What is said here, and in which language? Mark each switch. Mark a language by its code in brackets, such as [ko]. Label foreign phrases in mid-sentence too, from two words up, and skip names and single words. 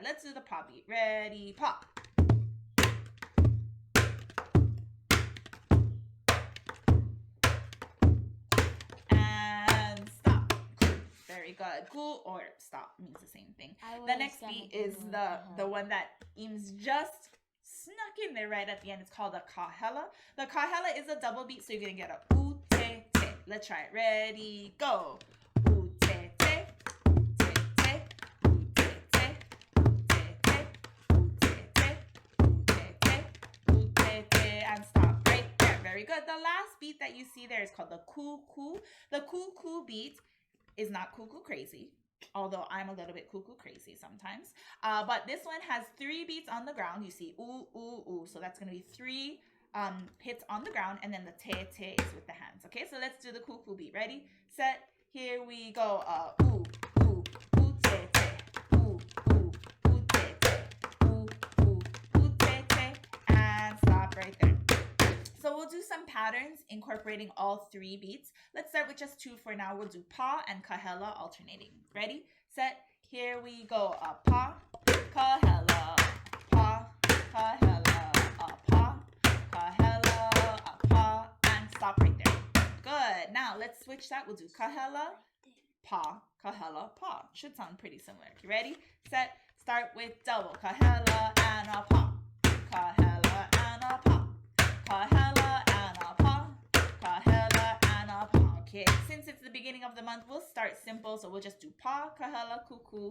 [en] Let's do the pa beat. Ready, pa. Very good. Cool or stop means the same thing. The next beat is the one that Eames just snuck in there right at the end. It's called a kahela. The kahela is a double beat, so you're gonna get a u te te. Let's try it. Ready, go. U te te, u te te, u te te, u te te, u te te, u te te, u te te, and stop right there. Very good. The last beat that you see there is called the ku ku. The ku ku beat is not cuckoo crazy, although I'm a little bit cuckoo crazy sometimes. But this one has 3 beats on the ground. You see ooh, ooh, ooh. So that's going to be 3 hits on the ground, and then the te te is with the hands. Okay, so let's do the cuckoo beat. Ready, set, here we go. Ooh, ooh, ooh, te te. Ooh, ooh, ooh, te te. Ooh, ooh, ooh, te te. And stop right there. So we'll do some patterns incorporating all 3 beats. Let's start with just 2 for now. We'll do pa and kahela alternating. Ready, set, here we go. [haw] Pa, kahela, pa, kahela, pa, kahela, pa, [en] and stop right there. Good. Now let's switch that. We'll do kahela, pa, kahela, pa. Should sound pretty similar. Okay, ready, set, start with double kahela and a pa, kahela and a pa. Kahela and a pa, kahela and a pa. Okay, since it's the beginning of the month, we'll start simple. So we'll just do pa, kahela, cuckoo.